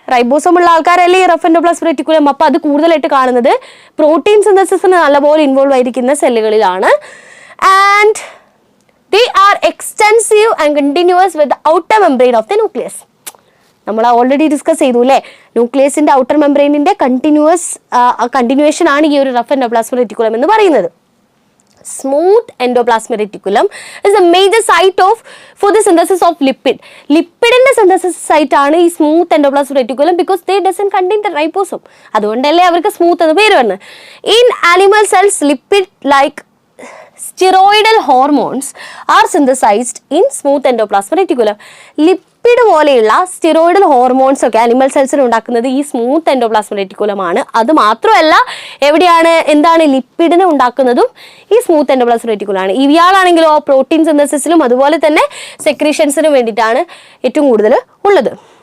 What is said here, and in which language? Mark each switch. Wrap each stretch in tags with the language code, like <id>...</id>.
<ml>Ribosome ഉള്ള ആൾക്കാരല്ലേ ഈ റഫ് എൻഡോപ്ലാസ്മിക് റെറ്റിക്കുലം. അപ്പോൾ അത് കൂടുതലായിട്ട് കാണുന്നത് പ്രോട്ടീൻ സിന്തസിസിന് നല്ലപോലെ ഇൻവോൾവ് ആയിരിക്കുന്ന സെല്ലുകളിലാണ്.</ml> <en>And they are extensive and continuous with outer membrane of the nucleus.</en> <ml>നമ്മൾ ഓൾറെഡി ഡിസ്കസ് ചെയ്തു അല്ലേ? ന്യൂക്ലിയസിന്റെ ഔട്ടർ മെംബ്രെയിനിന്റെ കണ്ടിന്യൂവേഷൻ ആണ് ഈ ഒരു റഫ് എൻഡോപ്ലാസ്മിക് റെറ്റിക്കുലം എന്ന് പറയുന്നത്.</ml> <en>Smooth endoplasmic reticulum is a major site for the synthesis of lipid.</en> <ml>Lipidന്റെ synthesis site ആണ് ഈ smooth endoplasmic reticulum,</ml> <en>because they doesn't contain the ribosome.</en> <ml>അതുകൊണ്ടല്ലേ അവർക്ക് സ്മൂത്ത് എന്ന് പേര് വന്നത്.</ml> <en>In animal cells, lipid like steroidal hormones are synthesized in smooth endoplasmic reticulum.</en> <ml>Lipid പോലെയുള്ള steroidal hormones ഒക്കെ animal സെൽസിൽ ഉണ്ടാക്കുന്നത് ഈ സ്മൂത്ത് എൻഡോപ്ലാസ്മിക് റെറ്റിക്കുലം ആണ്. അത് മാത്രമല്ല, എന്താണ് ലിപ്പിഡിനെ ഉണ്ടാക്കുന്നതും ഈ സ്മൂത്ത് എൻഡോപ്ലാസ്മിക് റെറ്റിക്കുലം ആണ്. ഇവയാളാണെങ്കിലോ പ്രോട്ടീൻ സിന്തസിസിലും അതുപോലെ തന്നെ സെക്രീഷൻസിനും വേണ്ടിയിട്ടാണ് ഏറ്റവും കൂടുതൽ ഉള്ളത്.</ml>